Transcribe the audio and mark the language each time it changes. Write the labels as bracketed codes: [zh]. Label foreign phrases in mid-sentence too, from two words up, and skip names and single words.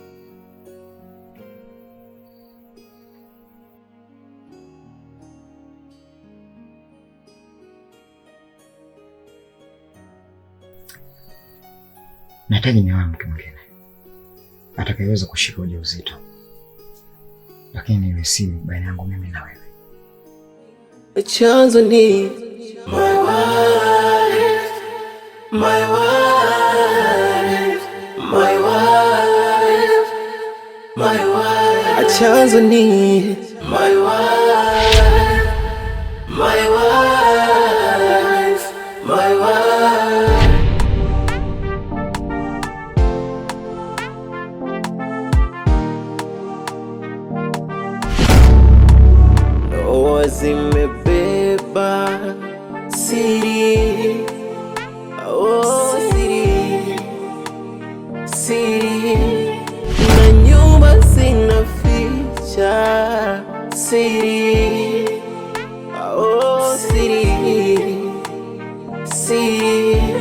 [sw] Nahitaji niwe mke mwingine atakayeweza kushika ujauzito, lakini iwe siri baina yangu mimi na wewe. Chanzo ni [en] my wife, my wife, my wife, my wife. [sw] Chanzo ni [en] my wife, my wife, my wife. [sw] Ndoa zimebeba siri, oh siri, siri, na nyumba zinaficha siri, oh siri, siri.